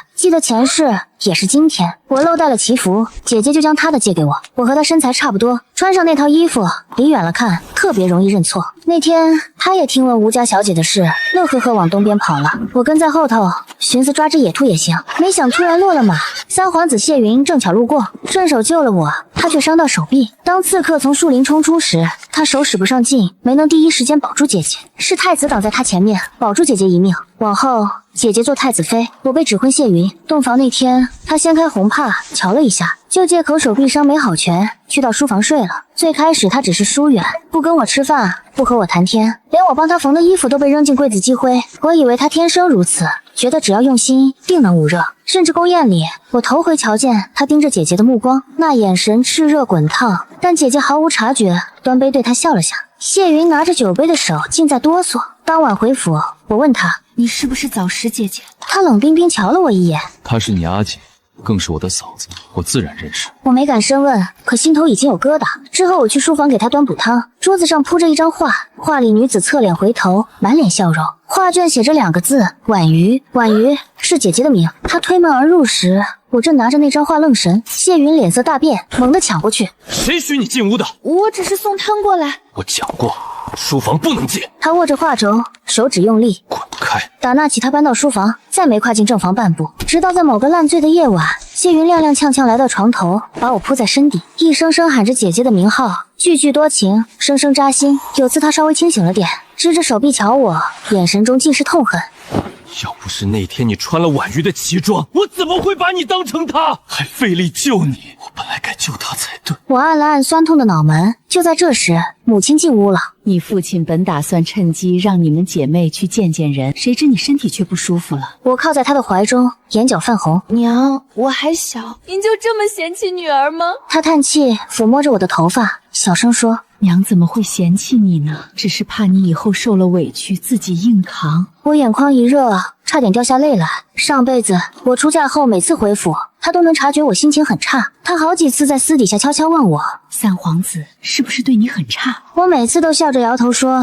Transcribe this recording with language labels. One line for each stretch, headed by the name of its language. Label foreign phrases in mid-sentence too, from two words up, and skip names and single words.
Chinese: 記得前世也是今天，我漏帶了祈福，姐姐就將她的借給我。我和她身材差不多，穿上那套衣服，離遠了看特別容易認錯。那天她也聽聞吳家小姐的事，樂呵呵往東邊跑了。我跟在後頭，尋思抓只野兔也行，沒想突然落了馬。三皇子謝雲正巧路過，順手救了我，他卻傷到手臂。當刺客從樹林衝出時，他手使不上勁，沒能第一時間保住姐姐，是太子擋在他前面，保住姐姐一命。往後姐姐做太子妃，我被指揮謝雲。洞房那天，他掀開紅帕瞧了一下，就借口手臂傷沒好全，去到書房睡了。最開始他只是疏遠，不跟我吃飯，不和我談天，連我幫他縫的衣服都被扔進櫃子積灰。我以為他天生如此，覺得只要用心，定能捂熱。甚至宮宴裡，我頭回瞧見他盯着姐姐的目光，那眼神熾熱滾燙，但姐姐毫無察覺，端杯對他笑了下。謝雲拿着酒杯的手竟在哆嗦。當晚回府，我問他：“ 你是不是早識姐姐？” 他冷冰冰瞧了我一眼：“ 她是你阿姐，更是我的嫂子，我自然認識。” 我沒敢深問，可心頭已經有疙瘩。之後我去書房給她端補湯，桌子上鋪着一張畫，畫裡女子側臉回頭，滿臉笑容。畫卷寫着2個字：婉瑜。婉瑜是姐姐的名。她推門而入時，我正拿着那張畫愣神。謝雲臉色大變，猛地搶過去：“ 誰許你進屋的？”“ 我只是送湯過來。”“ 我講過，書房不能進。” 他握着畫軸，手指用力：“ 滾開！” 打那起，他搬到書房，再沒跨進正房半步。直到在某個爛醉的夜晚，謝雲踉踉蹌蹌來到床頭，把我鋪在身底，一聲聲喊着姐姐的名號，句句多情，聲聲扎心。有次他稍微清醒了點，支着手臂瞧我，眼神中盡是痛恨。要不是那天你穿了婉瑜的旗裝，我怎麼會把你當成他，還費力救你？我本來該救他才對。我按了按酸痛的腦門，就在這時，母親進屋了。你父親本打算趁機讓你們姐妹去見見人，誰知你身體卻不舒服了。我靠在他的懷中，眼角泛紅。娘，我還小，您就這麼嫌棄女兒嗎？他嘆氣，撫摸着我的頭髮，小聲說：“ 娘怎麼會嫌棄你呢？只是怕你以後受了委屈，自己硬扛。” 我眼眶一熱，差點掉下淚來。上輩子我出嫁後，每次回府，他都能察覺我心情很差。他好幾次在私底下悄悄問我：“ 三皇子是不是對你很差？” 我每次都笑着搖頭說：“